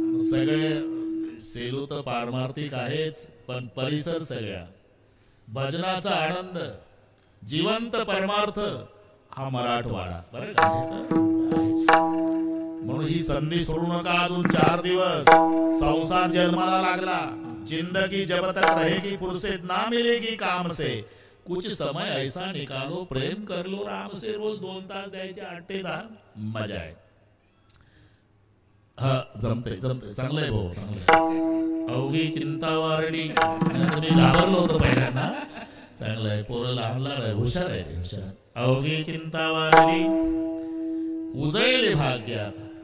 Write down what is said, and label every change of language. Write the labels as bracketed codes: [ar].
[mr] सगळे सेलू तर पारमार्थिक आहेच, पण परिसर सगळ्या भजनाचा आनंद, जिवंत परमार्थ हा मराठवाडा बरं का. म्हणून ही संधी सोडू नका. अजून 4 दिवस संसार जन्माला लागला. [hi] जिंदगी जब तक रहेगी फुर्सत ना मिलेगी काम से, कुछ समय ऐसा निकालो प्रेम कर लो राम से. [mr] रोज 2 तास द्यायचे, 8 ते 10 मजा आहे. हा जमते चांगलं आहे भाऊ, चांगलं. अवघी चिंता वारडी. तुम्ही घाबरलो होतो पहिल्यांदा. चांगलं आहे, पोरं लहान आहे, हुशार आहे ते, हुशार. अवघी चिंता वारडी उजळले भाग्यात.